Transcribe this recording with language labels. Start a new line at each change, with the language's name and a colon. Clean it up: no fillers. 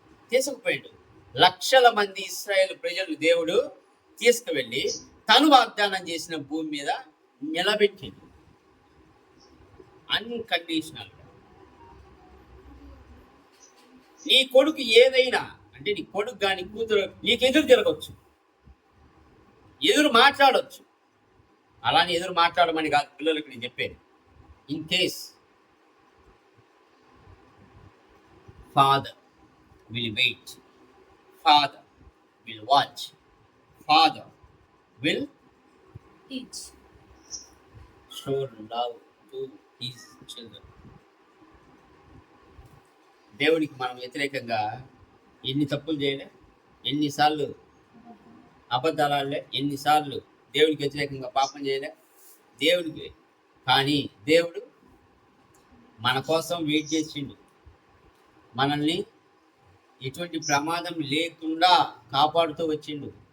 Telugu: తీసుకుపోయాడు. లక్షల మంది ఇశ్రాయేలు ప్రజలు దేవుడు తీసుకువెళ్ళి తను వాగ్దానం చేసిన భూమి మీద నిలబెట్టిండు అన్కండిషనల్. నీ కొడుకు ఏదైనా అంటే నీ కొడుకు కానీ కూతురు నీకు ఎదురు తిరగచ్చు, ఎదురు మాట్లాడవచ్చు. అలానే ఎదురు మాట్లాడమని కాదు పిల్లలకు నేను చెప్పేది. In case
English: Father will wait, father will watch, father will teach. show love to his children.
Telugu: దేవుడికి మనం వ్యతిరేకంగా ఎన్ని తప్పులు చేయలే, ఎన్నిసార్లు అబద్ధాలు ఆడలే, ఎన్నిసార్లు దేవుడికి వ్యతిరేకంగా పాపం చేయలే దేవుడికి. కానీ దేవుడు మన కోసం వెయిట్ చేసిండు, మనల్ని ఎటువంటి ప్రమాదం లేకుండా కాపాడుతూ వచ్చిండు.